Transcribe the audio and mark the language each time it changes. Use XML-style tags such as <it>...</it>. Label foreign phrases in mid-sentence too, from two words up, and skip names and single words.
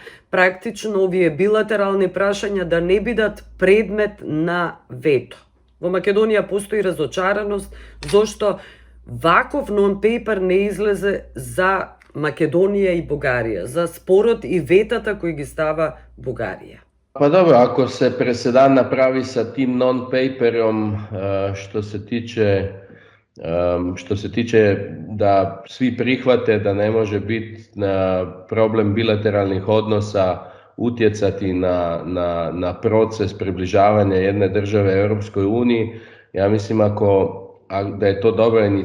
<mk>Практично овие билатерални прашања да не бидат предмет на вето. Во Македонија постои разочараност зошто ваков нон-пейпер не излезе за Македонија и Бугарија, за спорот и ветата кои ги става Бугарија.</mk> <hr>Pa dobro, ako se presedan napravi sa tim non-paperom što se tiče da svi prihvate da ne može biti na problem bilateralnih odnosa utjecati na proces približavanja jedne države Europskoj uniji, ja mislim da je to dobra</hr>